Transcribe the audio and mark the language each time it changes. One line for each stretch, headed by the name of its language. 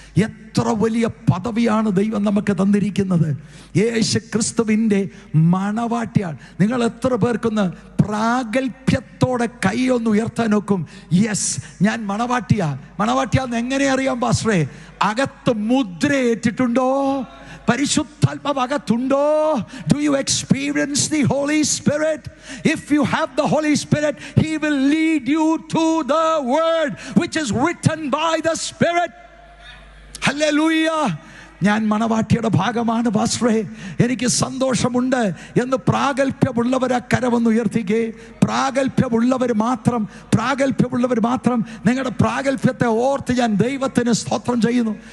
Malayalam: എത്ര വലിയ പദവിയാണ് ദൈവം നമുക്ക് തന്നിരിക്കുന്നത്. യേശു ക്രിസ്തുവിൻ്റെ മണവാട്ടിയാണ്. നിങ്ങൾ എത്ര പേർക്കൊന്ന് പ്രാഗൽഭ്യത്തോടെ കൈയൊന്ന് ഉയർത്താൻ നോക്കും? യെസ്, ഞാൻ മണവാട്ടിയാന്ന് എങ്ങനെ അറിയാം പാസ്റ്ററേ? അകത്ത് മുദ്രയേറ്റിട്ടുണ്ടോ? പരിശുദ്ധാത്മാവ് അകത്തുണ്ടോ?
English: Do you experience the Holy Spirit? If you have the Holy Spirit, He will lead you to the word which is written by the Spirit. Hallelujah.
Malayalam: ഞാൻ മണവാട്ടിയുടെ ഭാഗമാണ് പാസ്റ്ററേ, എനിക്ക് സന്തോഷമുണ്ട് എന്ന് പ്രാഗൽഭ്യമുള്ളവർ ആ കരമൊന്ന് ഉയർത്തിക്കേ. പ്രാഗൽഭ്യമുള്ളവർ മാത്രം നിങ്ങളുടെ പ്രാഗൽഭ്യത്തെ ഓർത്ത് ഞാൻ ദൈവത്തിന് സ്തോത്രം ചെയ്യുന്നു.